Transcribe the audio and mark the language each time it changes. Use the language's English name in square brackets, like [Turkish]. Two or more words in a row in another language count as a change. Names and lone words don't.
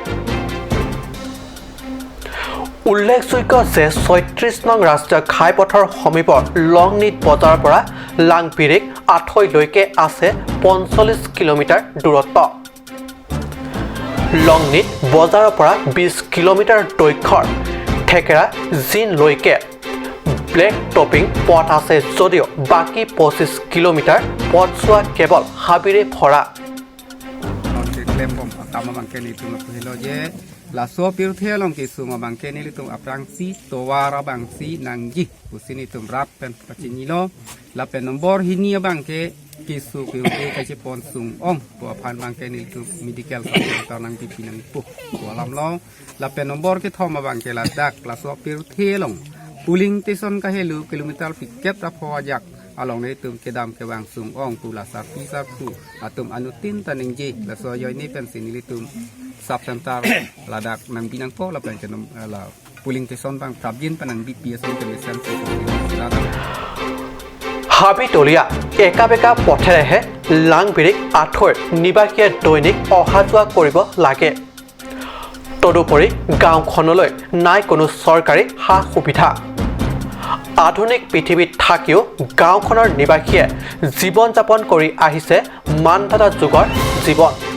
[Assamese] উল্লেখযোগ্য যে 36 নং ৰাষ্ট্ৰীয় ঘাইপথৰ সমীপৰ লংনিত বজাৰৰ পৰা লাংবিৰিক আঠৈলৈকে আছে 45 কিলোমিটাৰ দূৰত্ব লংনিত বজাৰৰ পৰা 20 কিলোমিটাৰ দৈৰ্ঘ্যৰ ঠেকেৰা জিনলৈকে ব্লেক টপিং পথ আছে যদিও বাকী 25 কিলোমিটাৰ পথছোৱা কেৱল হাবিৰে ভৰা [Karbi] Laso pirthelong kisum abangke nilitum aprangsi towara bangsi nangji usinitum rapen pachinilo lapen nombor hini abangke kisu pirte kaci ponsung ong puapan bangke nilitum [English] medical center [Karbi] nang pipinang pu walam lo lapen nombor ke thom abangke ladak laso pirthelong puling tison kahelu kilometer piket rapojak along nilitum kedam ke bang sung ong pula sapi sapu atum anutin taningji laso yoini pensin nilitum Subcenter ladak nang binang po lapan kenom la puling teson bang prabjin panang BPS intermission [Assamese] হাবিতলীয়া একা বেকা পথেৰেহে লাংবিৰিক আঠৈৰ নিবাসীয়ে দৈনিক অহা যোৱা কৰিব লাগে তদুপৰি গাঁওখনলৈ নাই কোনো চৰকাৰী সা সুবিধা আধুনিক পৃথিৱীত থাকিও গাঁওখনৰ নিবাসীয়ে জীৱন যাপন কৰি আহিছে মানধাতা যুগৰ জীৱন